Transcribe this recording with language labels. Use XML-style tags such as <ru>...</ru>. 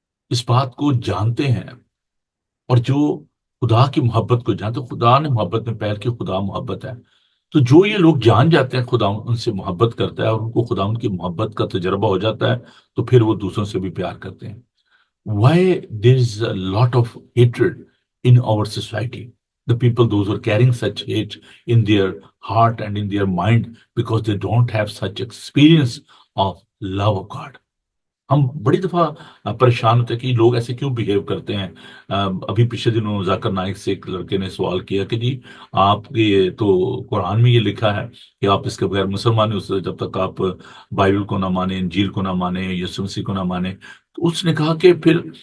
<ur>اس بات کو جانتے ہیں اور جو خدا کی محبت کو جانتے، خدا نے محبت میں پہل کی، خدا محبت ہے، تو جو یہ لوگ جان جاتے ہیں خدا ان سے محبت کرتا ہے اور ان کو خدا ان کی محبت کا تجربہ ہو جاتا ہے، تو پھر وہ دوسروں سے بھی پیار کرتے ہیں۔</ur> <en>Why there is a lot of hatred in our society? The people, those who are carrying such hate in their heart and in their mind, because they don't have such experience of love of God.</en> <ur>ہم بڑی دفعہ پریشان ہوتے ہیں کہ لوگ ایسے کیوں بیہیو کرتے ہیں۔ ابھی پچھلے دنوں ذاکر نائک سے ایک لڑکے نے سوال کیا کہ جی آپ کے تو قرآن میں یہ لکھا ہے کہ آپ اس کے بغیر مسلمان ہیں، جب تک آپ بائبل کو نہ مانیں، انجیل کو نہ مانیں، یسوع مسیح کو نہ مانیں۔ تو اس نے کہا کہ پھر</ur>